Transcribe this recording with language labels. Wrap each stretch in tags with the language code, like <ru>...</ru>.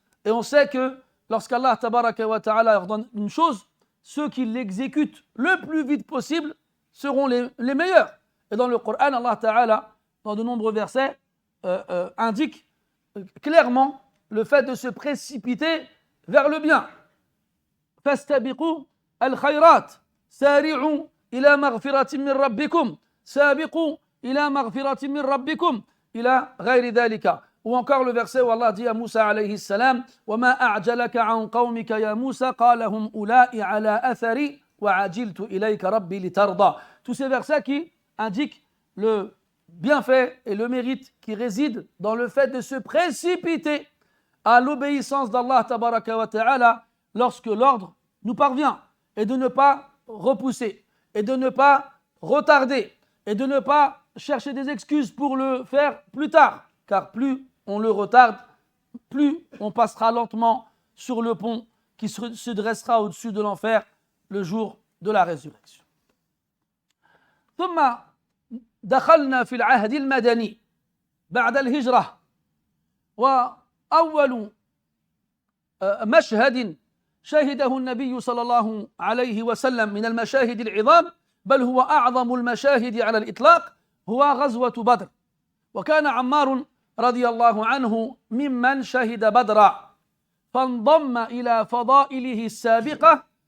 <fr>Et on sait que lorsqu'Allah tabaraka wa ta'ala ordonne une chose, ceux qui l'exécutent le plus vite possible seront les meilleurs. Et dans le Coran, Allah ta'ala, dans de nombreux versets, indique clairement le fait de se précipiter vers le bien.</fr> <ar>فاستبقوا الخيرات سارعوا إلى مغفرة من ربكم سابقوا إلى مغفرة من ربكم إلى غير ذلك.</ar> <fr>Ou encore le verset où Allah dit à Moussa alayhi salam</fr> <ar>وما أعجلك عن قومك يا موسى قال هم أولئك على أثري وعجلت إليك ربي لترضى.</ar> <fr>Tous ces versets qui indiquent le bienfait et le mérite qui réside dans le fait de se précipiter à l'obéissance d'Allah tabaraka wa ta'ala lorsque l'ordre nous parvient, et de ne pas repousser, et de ne pas retarder, et de ne pas chercher des excuses pour le faire plus tard, car plus on le retarde, plus on passera lentement sur le pont qui se dressera au-dessus de l'enfer le jour de la résurrection.</fr> <ar>ثم دخلنا في العهد المدني بعد الهجرة وأول مشهد شهده النبي صلى الله عليه وسلم من المشاهد العظام بل هو أعظم المشاهد على الإطلاق هو غزوة بدر وكان عمار رضي الله عنه ممن شهد بدرا فانضم إلى فضائله السابقة</ar>